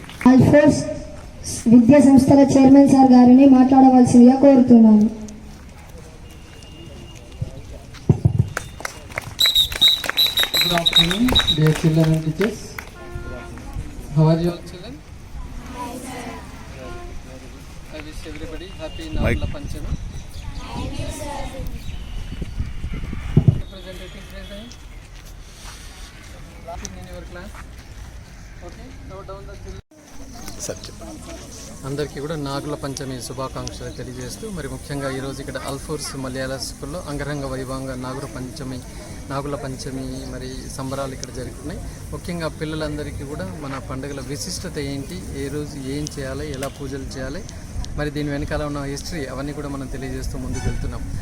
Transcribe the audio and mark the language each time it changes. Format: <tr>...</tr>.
<te>ఆల్ఫోర్స్ విద్యా సంస్థల chairman sir గారిని మాట్లాడవలసిందిగా కోరుతున్నాను.</te> <en>Good afternoon, dear children and teachers. How are you all children? I wish everybody happy Nagula Panchami. Representative present in your class. Okay, note down the children.</en> <te>అందరికీ కూడా నాగుల పంచమి శుభాకాంక్షలు తెలియజేస్తూ మరి ముఖ్యంగా ఈరోజు ఇక్కడ అల్ఫోర్స్ మలయాళ స్కూల్లో అంగరంగ వైభవంగా నాగుల పంచమి మరి సంబరాలు ఇక్కడ జరుగుతున్నాయి. ముఖ్యంగా పిల్లలందరికీ కూడా మన పండుగల విశిష్టత ఏంటి, ఏ రోజు ఏం చేయాలి, ఎలా పూజలు చేయాలి, మరి దీని వెనకాల ఉన్న హిస్టరీ అవన్నీ కూడా మనం తెలియజేస్తూ ముందుకు వెళ్తున్నాం.</te>